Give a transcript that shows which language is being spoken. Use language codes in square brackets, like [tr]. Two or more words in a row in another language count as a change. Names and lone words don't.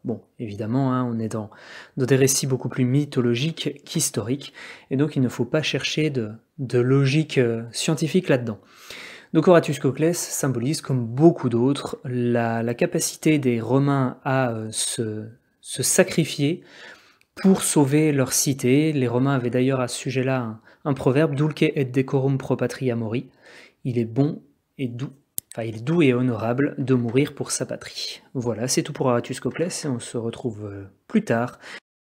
[fr] Bon, évidemment, hein, on est dans des récits beaucoup plus mythologiques qu'historiques, et donc il ne faut pas chercher de logique scientifique là-dedans. Donc Horatius Coclès symbolise, comme beaucoup d'autres, la capacité des Romains à se sacrifier pour sauver leur cité. Les Romains avaient d'ailleurs à ce sujet-là un proverbe, [la] dulce et decorum pro patria mori. [fr] Il est bon et doux, enfin il est doux et honorable de mourir pour sa patrie. Voilà, c'est tout pour Horatius Coclès et on se retrouve plus tard